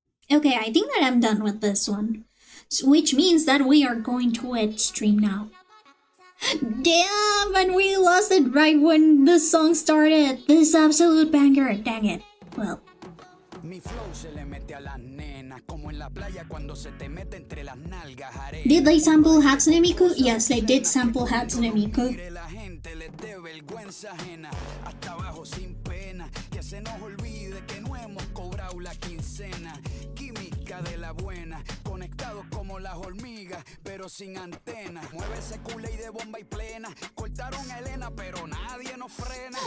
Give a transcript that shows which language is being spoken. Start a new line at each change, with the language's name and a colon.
English: Okay, I think that I'm done with this one. Which means that we are going to end stream now. Damn, and we lost it right when the song started. This absolute banger. Dang it. Well.
Spanish: Mi flow se le mete a las nenas, como en la playa cuando se te mete entre las nalgas arena.
English: Did they sample Hatsune Miku? Yes, they did sample Hatsune Miku.
Spanish: La gente les dé vergüenza ajena, hasta abajo sin pena, que se nos olvide que no hemos cobrado la quincena. Química de la buena, conectados como las hormigas, pero sin antena. Mueve ese culé de bomba y plena, cortaron a Elena, pero nadie nos frena.